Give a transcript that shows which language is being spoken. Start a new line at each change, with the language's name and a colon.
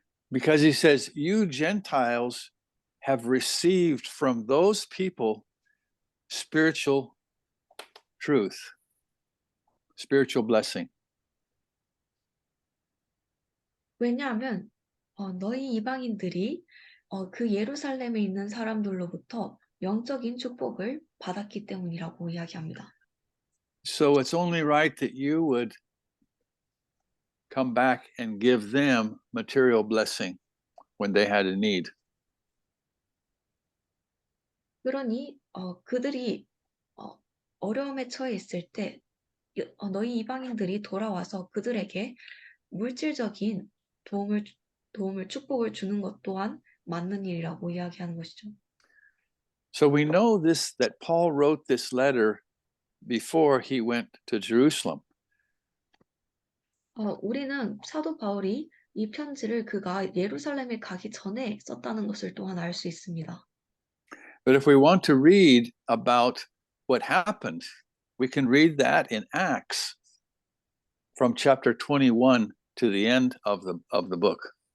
English: Because he says, you Gentiles have received from those people spiritual truth, spiritual blessing.
Korean: 왜냐하면 너희 이방인들이 그 예루살렘에 있는 사람들로부터 영적인 축복을 받았기 때문이라고 이야기합니다.
English: So it's only right that you would come back and give them material blessing when they had a need.
Korean: 그러니 그들이 어려움에 처해 있을 때 너희 이방인들이 돌아와서 그들에게 물질적인 축복을 주는 것 또한 맞는 일이라고 이야기하는 것이죠.
English: So we know this, that Paul wrote this letter before he went to Jerusalem.
Korean: 우리는 사도 바울이 이 편지를 그가 예루살렘에 가기 전에 썼다는 것을 또한 알 수 있습니다.
English: But if we want to read about what happened, we can read that in Acts from chapter 21 to the end of the book.